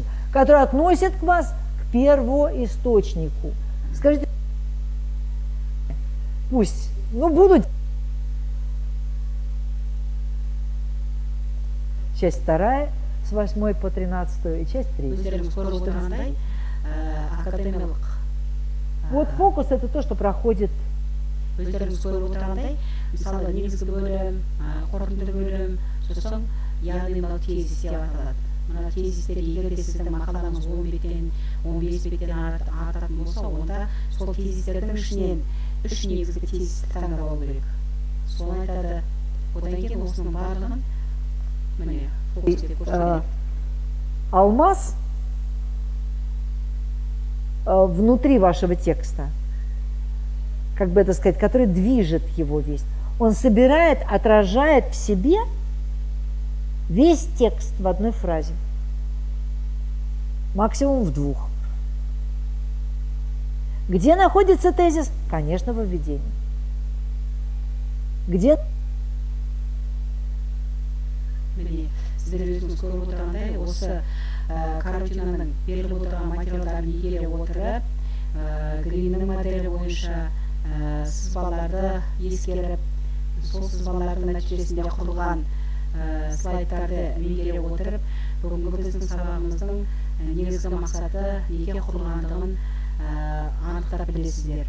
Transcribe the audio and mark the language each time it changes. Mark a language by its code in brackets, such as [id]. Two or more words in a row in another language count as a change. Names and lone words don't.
[ru] Который относит вас к первоисточнику. Скажите, пусть, будут часть 2 с 8 по 13 и часть 3. [kk] өздеріңіз көріп отырғандай академиялық [ru] Вот фокус – это то, что проходит. [kk] өздеріңіз көріп отырғандай мысалы негізгі бөлім, қорытынды бөлім, сосын яғни мынау тезис деп аталады. Мына тезистер егер де сіздің мақалаңыз 10 беттен 15 беттен артатын болса, онда сол тезистердің ішінен 3 негізгі тезисті таңдап алу керек. Соны айтады. Одан кейін осының барлығын міне фокус деп көрсетеді. [ru] Алмаз внутри вашего текста, как бы это сказать, который движет его весь, он собирает, отражает в себе весь текст в одной фразе, максимум в 2. Где находится тезис? Конечно, во введении. Где? [kk] Міне, сіздер өзіңіз көріп отырғандай, осы каротинаның беріліп отырған материалдарын игере отырып, Гриннің моделі бойынша сызбаларды ескеріп, сол сызбалардың нәтижесінде құрылған слайдтарды меңгере отырып, бүгінгі біздің сабағымыздың негізгі мақсаты неге құрылғандығын анықтап білесіздер.